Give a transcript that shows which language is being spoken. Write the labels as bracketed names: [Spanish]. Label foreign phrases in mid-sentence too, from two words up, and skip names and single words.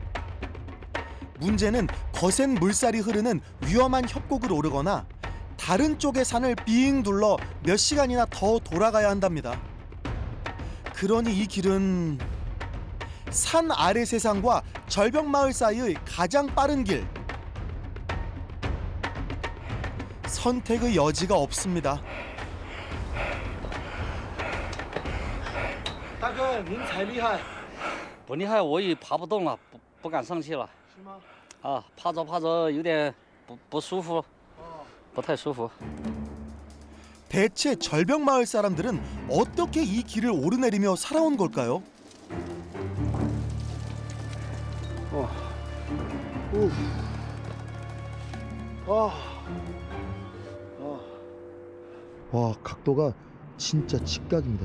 [Korean] 문제는 거센 물살이 흐르는 위험한 협곡을 오르거나 다른 쪽의 산을 빙 둘러 몇 시간이나 더 돌아가야 한답니다. 그러니 이 길은 산 아래 세상과 절벽 마을 사이의 가장 빠른 길. 선택의 여지가 없습니다. [Chinese] 大哥，您才厉害。不厉害，我也爬不动了，不敢上去了。是吗？啊，爬着有点不舒服，不太舒服。 [Korean] 대체 절벽 마을 사람들은 어떻게 이 길을 오르내리며 살아온 걸까요? 와, 각도가 진짜 직각입니다.